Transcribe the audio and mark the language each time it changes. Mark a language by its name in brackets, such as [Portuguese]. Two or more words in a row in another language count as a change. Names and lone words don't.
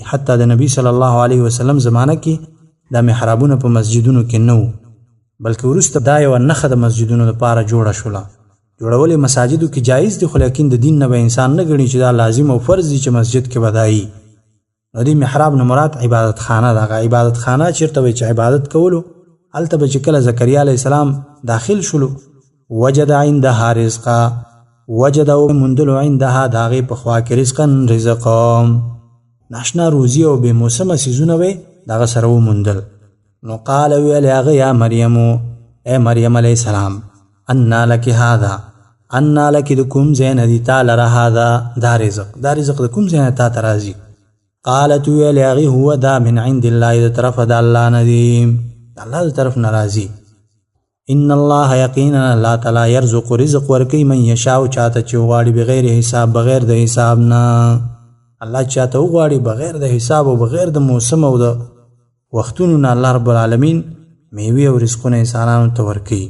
[Pashto] حتی د نبي [Arabic] صلی الله علیه وسلم [Pashto] زمانه کې دا محرابونه په مسجدونو کې نه وو، بلکې وروسته دا یوه نښه د مسجدونو لپاره جوړه شوله. جوړول یې مساجدو کې جایز دي، خو لیکن د دین نه به انسان نه ګڼي چې دا لازم او فرض دي چې مسجد کې به دا وي. نو دې محراب نه مراد عبادت خانه ده. هغه عبادت خانه چېرته وایي چې عبادت کولو، هلته به چې کله زکریا [Arabic] علیه السلام [Pashto] داخل شولو، [Arabic] وجد عندها رزقا، [Pashto] وجد او مندلو عندها د هغې په خوا کې رزقا رزق، ناشنا روزي او بې موسمه څیزونه به یې د هغه سره وموندل. نو قال ویل هغه [Arabic] یا مریم، [Pashto] ای مریم [Arabic] علیه السلام، انا لک هذا، انا لک [Pashto] د کوم ځای نه دي تا لره هذا دا رزق د کوم ځای نه تا ته راځي؟ قالت ویل هغې هو دا [Arabic] من عند الله، [Pashto] د طرفه د الله نه دي، د الله د طرف نه راځي. [Arabic] ان الله [Pashto] یقینا الله تعالی یرزق رزق ورکوي [Arabic] من یشاء [Pashto] چاته چې وغواړي [Arabic] بغیر حساب، [Pashto] بغیر د حساب نه. الله چاته وغواړي بغیر د حساب او بغیر د موسم او د وختونو نه [Arabic] الله رب العالمین [Pashto] میوې او رزقونه انسانانو ته ورکوي.